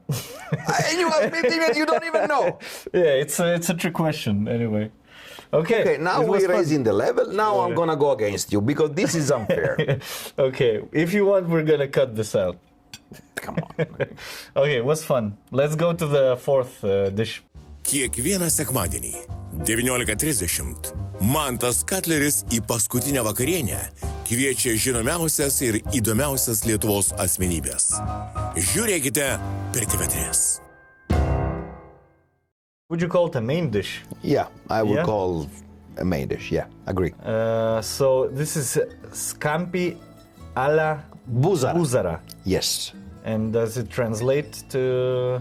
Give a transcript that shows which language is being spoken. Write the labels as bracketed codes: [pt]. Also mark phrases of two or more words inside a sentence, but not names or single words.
[en] And you have 15 minutes, you don't even know. Yeah, it's a trick question anyway. Okay, now it was we're fun. raising the level. Now I'm gonna go against you because this is unfair. Okay, if you want, we're gonna cut this out. Come on. Okay, it was fun. Let's go to the fourth dish. [lt] Kiekvieną sekmadienį 19:30 Mantas Katleris į paskutinę vakarienę kviečia žinomiausias ir įdomiausias Lietuvos asmenybės. Žiūrėkite per TV3. [en] Would you call it a main dish? Yeah, I would Yeah? call a main dish. Yeah, agree. So this is scampi alla buzara. Yes. And does it translate to...